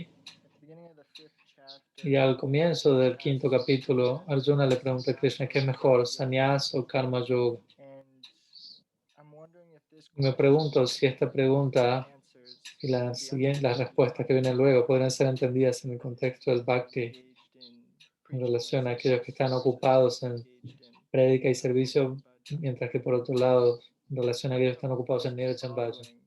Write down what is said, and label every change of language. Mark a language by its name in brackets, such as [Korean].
[English] At the beginning of the 5th chapter, [Spanish] y al comienzo del quinto capítulo, Arjuna le pregunta a Krishna qué es mejor, sannyas o karma yoga. [English] and I'm wondering if this [Spanish] Me pregunto si esta pregunta [English] answers [Spanish] y las respuestas que vienen luego podrían ser entendidas en el contexto del bhakti en relación a aquellos que están ocupados en prédica y servicio, mientras que por otro lado, en relación a aquellos que están ocupados en Nirjan Bhajan.